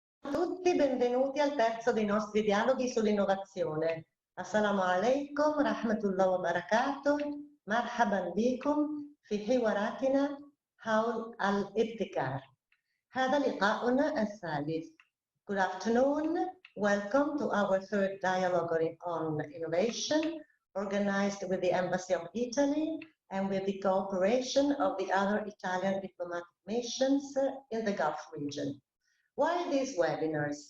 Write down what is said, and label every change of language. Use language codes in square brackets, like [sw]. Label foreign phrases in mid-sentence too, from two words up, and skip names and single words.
[it] tutti, benvenuti al terzo dei nostri dialoghi sull'innovazione. [ar] السلام عليكم، رحمة الله وبركاته، مرحبا بكم في حواراتنا حول الابتكار. هذا لقاؤنا الثالث. [en] Good afternoon, welcome to our third dialogue on innovation, organized with the Embassy of Italy and with the cooperation of the other Italian diplomatic missions in the Gulf region. Why these webinars?